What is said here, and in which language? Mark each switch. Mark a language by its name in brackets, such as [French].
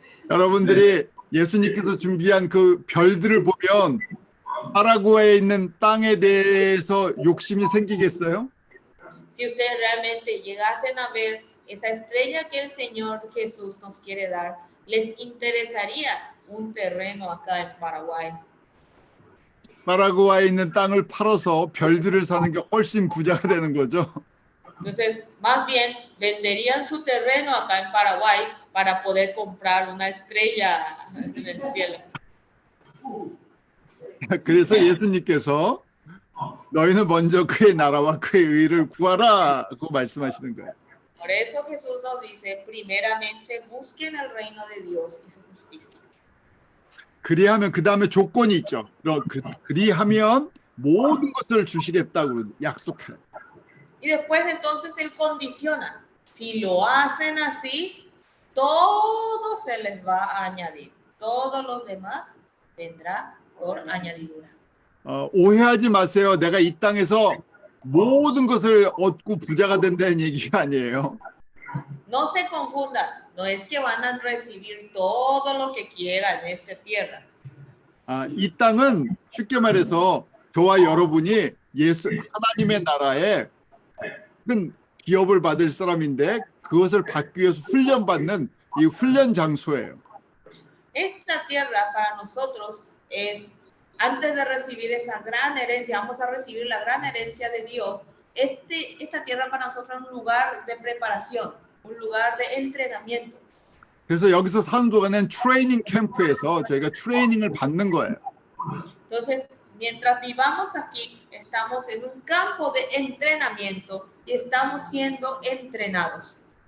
[Korean] 여러분들이 예수님께서 준비한 그 별들을 보면 파라구아에 있는 땅에 대해서 욕심이 생기겠어요? [Spanish] Si ustedes realmente llegasen a ver esa estrella que el Señor Jesús nos quiere dar, les interesaría un terreno acá en Paraguay. [Korean] 파라구아에 있는 땅을 팔아서 별들을 사는 게 훨씬 부자가 되는 거죠. [Spanish] Entonces, más bien, venderían su terreno acá en Paraguay para poder comprar una estrella en el cielo. [Korean] 그래서 예수님께서 너희는 먼저 그의 나라와 그의 의를 구하라고 말씀하시는 거예요. [Spanish] Por eso Jesús nos dice, primeramente busquen el reino de Dios y su justicia. [Korean] 그리하면 그 다음에 조건이 있죠. 그리하면 모든 것을 주시겠다고 약속해요. [Spanish] Y después entonces Él condiciona. Si lo hacen así, todo se les va a añadir. Todos los demás vendrá por añadidura. [Korean] 오해하지 마세요. 내가 이 땅에서 모든 것을 얻고 부자가 된다는 얘기가 아니에요. [Spanish] No se confundan. No es que van a recibir todo lo que quieran en esta tierra. [Korean] 이 땅은 쉽게 말해서 저와 여러분이 하나님의 나라에 큰 기업을 받을 사람인데 그것을 받기 위해서 훈련받는 이 훈련 장소예요. [Spanish] Esta tierra para nosotros es, antes de recibir esa gran herencia, vamos a recibir la gran herencia de Dios. Esta tierra para nosotros es un lugar de preparación, un lugar de entrenamiento. [Korean] 그래서 여기서 사는 동안엔 트레이닝 캠프에서 저희가 트레이닝을 받는 거예요. [Spanish] Entonces, mientras vivamos aquí, estamos en un campo de entrenamiento y estamos siendo entrenados.